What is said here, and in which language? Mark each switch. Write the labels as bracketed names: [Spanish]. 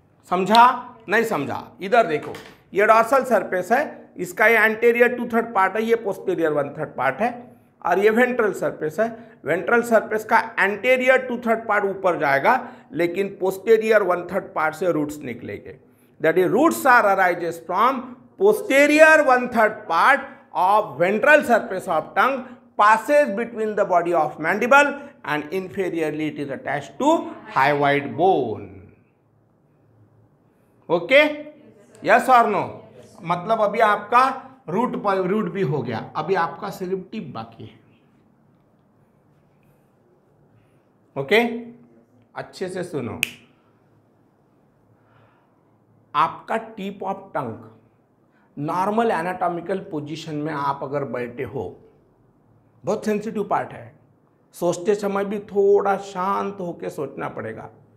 [Hindi] समझा? नहीं समझा? इधर देखो, ये डॉर्सल सरफेस है, इसका ये एंटीरियर 2/3 पार्ट है, ये पोस्टेरियर 1/3 पार्ट है, और ये वेंट्रल सरफेस है। वेंट्रल सरफेस का एंटीरियर 2/3 पार्ट ऊपर जाएगा, लेकिन पोस्टेरियर 1/3 पार्ट से रूट्स निकलेंगे। [English] That is roots are arises from posterior 1/3 part of ventral surface of tongue, passes between the body of mandible and inferiorly it is attached to hyoid bone. Okay? Yes or no? [Hindi] मतलब अभी आपका root भी हो गया, अभी आपका सिर्फ tip बाकी है। ओके? अच्छे से सुनो। आपका tip of tongue normal anatomical position में आप अगर बैठे हो, बहुत सेंसिटिव पार्ट है, सोचते समय भी थोड़ा शांत होकर सोचना पड़ेगा।